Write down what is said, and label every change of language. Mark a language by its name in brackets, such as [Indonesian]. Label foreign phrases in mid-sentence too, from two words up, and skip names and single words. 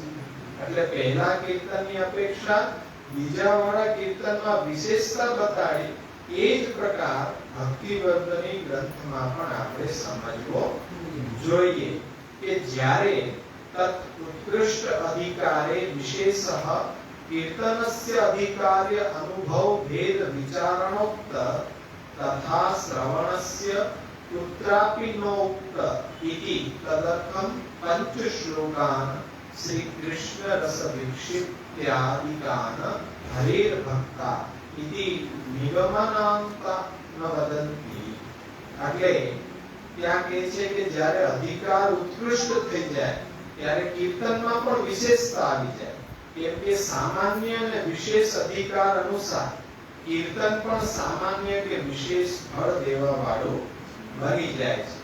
[Gujarati] એટલે પહેલા કીર્તનની અપેક્ષા બીજા વાળા કીર્તનમાં વિશેષતા બતાડી, એ જ પ્રકાર ભક્તિવર્ધની ગ્રંથમાં પણ આપણે સમજવો જોઈએ કે જ્યારે [Sanskrit] તત ઉત્કૃષ્ટ અધિકારે વિશેષઃ કીર્તનસ્ય અધિકાર્ય અનુભવ ભેદ વિચારણોક્ત [Gujarati] તથા શ્રવણસ્ય [Sanskrit] कुत्रापि नोक्त इति तदर्थं पंच श्लोकान् श्री कृष्ण रस विक्षिप्त्यादिकान् हरेर भक्ता इति निगमनान्ता न वदन्ति. [Gujarati] એટલે ત્યાં કહે છે કે જ્યારે અધિકાર ઉત્કૃષ્ટ થઈ જાય ત્યારે કીર્તનમાં પણ વિશેષતા આવી જાય, કેમ કે સામાન્ય અને વિશેષ અધિકાર અનુસાર કીર્તન પણ સામાન્ય કે વિશેષ ફળ દેવા વાળું બની જાય છે.